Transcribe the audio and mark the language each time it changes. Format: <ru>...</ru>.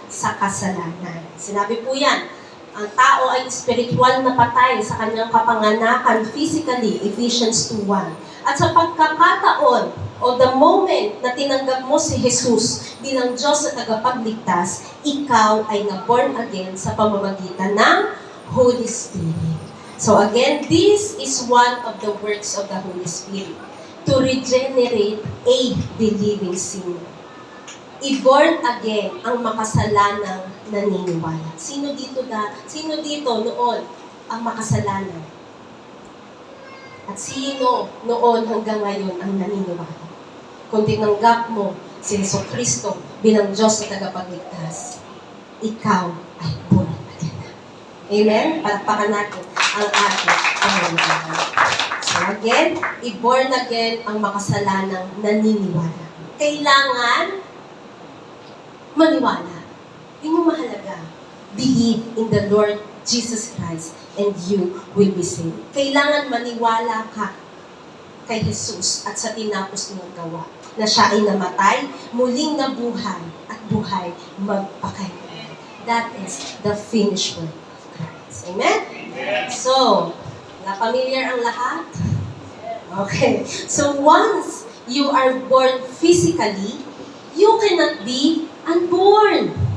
<tl>Sa kasalanan. Sinabi po yan, ang tao ay spiritual na patay sa kanyang kapanganakan physically, Ephesians 2:1. At sa pagkakataon o</tl> <en>the moment</en> <tl>na tinanggap mo si Jesus bilang Diyos at tagapagligtas, ikaw ay na-born again sa pamamagitan ng Holy Spirit.</tl> <en>So again, this is one of the works of the Holy Spirit, to regenerate a believing sinner.</en> <tl>I-born again ang makasalanang naniniwala. Sino dito noon ang makasalanan? At sino noon hanggang ngayon ang naniniwala? Kung tinanggap mo si Jesucristo bilang Diyos na tagapagligtas, ikaw ay born again. Amen? Palakpakan natin ang ating Panginoon. So again, i-born again ang makasalanang naniniwala. Kailangan maniwala. Yun yung mahalaga.</tl> <en>Believe in the Lord Jesus Christ and you will be saved.</en> <tl>Kailangan maniwala ka kay Jesus at sa tinapos niyang gawa na siya ay namatay, muling nabuhay at buhay magpakailanman.</tl> <en>That is the finished work of Christ. Amen? So,</en> <tl>na-familiar ang lahat?</tl> <en>Okay. So, once you are born physically, you cannot be unborn.</en>